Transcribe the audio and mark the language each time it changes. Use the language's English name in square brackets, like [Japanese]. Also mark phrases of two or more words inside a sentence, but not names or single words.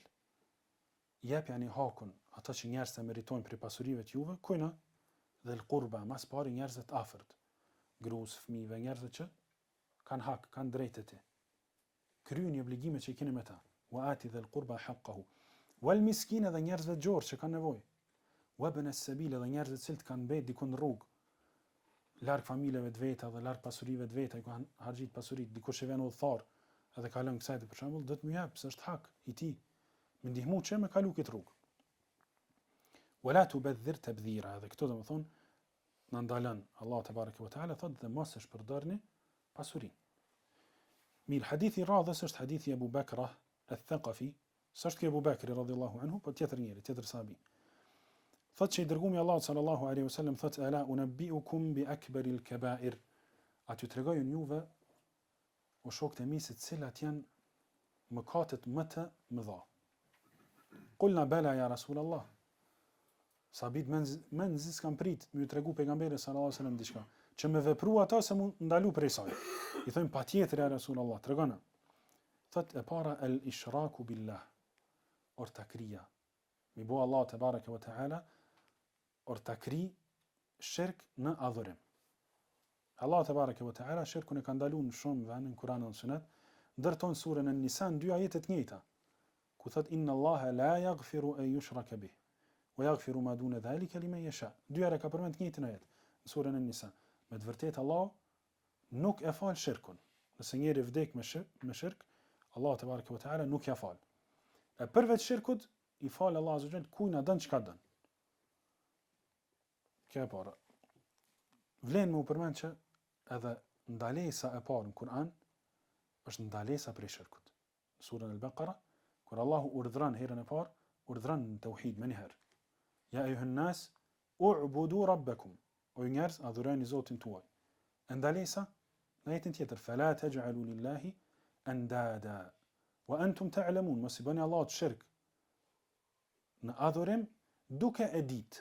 [Albanian] Jep yani hakun ata që njerëzit e meritojnë për pasurive të juve, kujna [Arabic] ذا القربى, [Albanian] mas pari njerëzit afërt, gruas, fëmijëve, njerëzit që kanë hak, kanë drejtë te. Kryeni obligimet që i keni me ta. [Arabic] وآت ذا القربى حقه والمسكين [Albanian] dhe njerëzve gjorë që kanë nevojë. [Arabic] وابن السبيل [Albanian] dhe njerëzit që kanë mbet diku në rrugë, larg familjeve të veta dhe larg pasurive të veta, i kanë harxhit pasuritë, dikush që vjen udhëtar edhe ka lënë kësaj për shembull, do të më jap, se është hak i tij. Me ndihmu që me kalu këtë rrugë. [Arabic] ولا تبذر تبذيرا, [Albanian] edhe këto domethënë na ndalon Allah [Arabic] تبارك وتعالى [Albanian] thotë dhe mos e shpërdorni pasurinë. Mir hadithi radhës është hadithi Abu Bakra al-Thaqafi, s'është ke Abu Bakri [Arabic] رضي الله عنه, [Albanian] po tjetër njëri, tjetër sahabi. Thotë që i dërgumi Allah [Arabic] صلى الله عليه وسلم [Albanian] thotë [Arabic] ألا أنبئكم بأكبر الكبائر. [Albanian] A t'ju tregojun juve o shokët e mi se cilat janë mëkatet më të mëdha. [Arabic] قلنا بلى يا رسول الله. [Albanian] Sahabit menzi s'kan prit me ju tregu pejgamberi [Arabic] صلى الله عليه وسلم [Albanian] diçka, që me vepru ata se mund ndalu prej saj. I thojnë patjetër [Arabic] يا رسول الله, [Albanian] tregona. Thot e para [Arabic] الإشراك بالله, [Albanian] ortakria. Mi bo Allah [Arabic] تبارك وتعالى [Albanian] ortakri shirk në adhurim. Allah [Arabic] تبارك وتعالى [Albanian] shirkun e ka ndaluar në shumë vende në Kur'an dhe Sunet, ndërton surën An-Nisa në dy ajete të njëjta, ku thot [Arabic] إن الله لا يغفر أن يشرك به ويغفر ما دون ذلك لمن يشاء. [Albanian] Dy herë ka përmend të njëjtin ajet në surën An-Nisa. Me të vërtetë Allah nuk e fal shirkun. Nëse njëri vdek me shirk, Allah [Arabic] تبارك وتعالى [Albanian] nuk ja fal. E përveç shirkut i fal Allah [Arabic] عز وجل [Albanian] kujna don çka don. Kjo e para. Vlen më u përmend që edhe ndalesa e parë në Kur'an është ndalesa prej shirkut. Surën Al-Baqara, kur Allahu urdhëron herën e parë, urdhëron në tauhid më njëherë. [Arabic] يا أيها الناس اعبدوا ربكم. [Albanian] O njerëz, adhuroni Zotin tuaj. Ndalesa në ajetin tjetër, [Arabic] فلا تجعلوا لله أندادا وأنتم تعلمون, [Albanian] mos i bëni Allahut shirk në adhurim duke e ditë.